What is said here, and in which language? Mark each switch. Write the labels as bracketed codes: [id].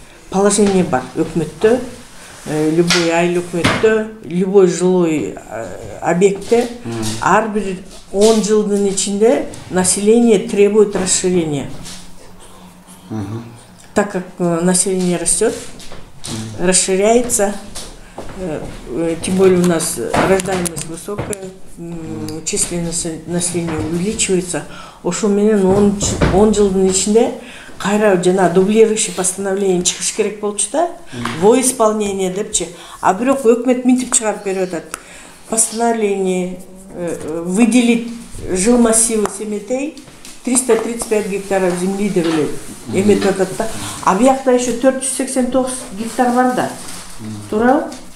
[ky] Положение бар өкмөттө, любой айыл өкмөттө, любой жилой объектте ар бир 10 жылдын ичинде [ru] население требует расширения. Так как население растет, расширяется, тем более у нас рождаемость высокая, численность населения увеличивается. [ky] Ошол менен 10 жылдын ичинде кайра жана дублирующий постановление чыгыш керек болчу да, [ru] во исполнение [ky] депчи. А бирок өкмөт мынтип чыгарып берип атат. [ru] Постановление выделить [ky] жыл массивы Семетей 335 [ru] гектаров земли [ky] деп эле эметип атат да. А биякта еще 489 гектар бар да. Туурабы?